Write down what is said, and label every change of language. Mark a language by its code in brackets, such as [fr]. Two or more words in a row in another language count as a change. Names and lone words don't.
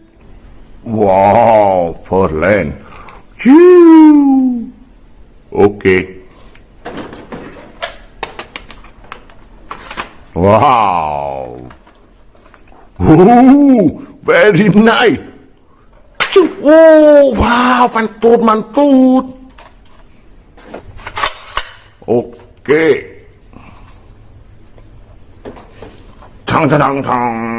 [en] Wow, for land. Okay. Wow. Ooh, very nice. Oh, wow, mantut, mantut. Oke. Tang, tang, tang, tang.